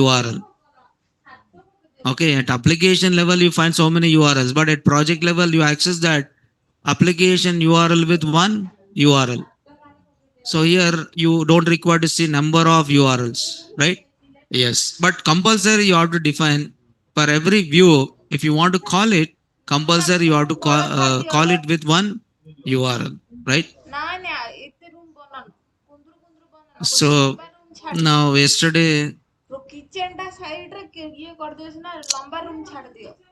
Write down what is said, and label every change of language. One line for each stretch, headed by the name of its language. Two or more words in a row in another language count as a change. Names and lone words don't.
English: Okay, at application level, you find so many URLs, but at project level, you access that application URL with one URL. So here you don't require to see number of URLs, right? Yes, but compulsory you have to define for every view. If you want to call it compulsory, you have to
Odia: ତଳ ଛାଡିଦିଅ
English: call it with one URL, right?
Odia: ନାଇଁ ନାଇଁ ଏତେ ରୁମ୍ ବନାନ କୁନ୍ଦୁରୁ କୁନ୍ଦୁରୁ ବନାନ ଗୋଟେ
English: So
Odia: ଲମ୍ବା ରୁମ୍ ଛାଡିଦିଅ
English: now yesterday,
Odia: କିଚେନ ଟା ସାଇଡ ରେ ଇଏ କରିଦିଅ ସିନା ଲମ୍ବା ରୁମ୍ ଛାଡିଦିଅ